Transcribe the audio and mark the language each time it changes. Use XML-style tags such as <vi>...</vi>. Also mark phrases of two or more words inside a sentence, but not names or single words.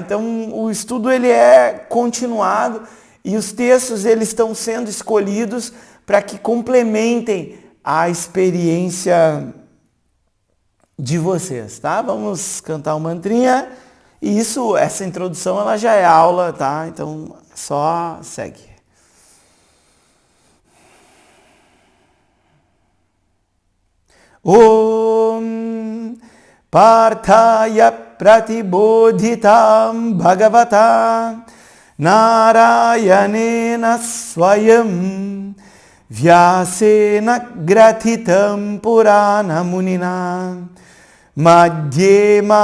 <pt>Então o estudo ele é continuado e os textos eles estão sendo escolhidos para que complementem a experiência de vocês, tá? Vamos cantar uma mantrinha. E essa introdução, ela já é aula, tá? Então, só segue.</pt> <sa>ओम् पार्थाय प्रतिबोधितम् भगवता नारायणेन स्वयम् व्यासेन ग्रतितम् पुराण मुनिना मध्ये</sa>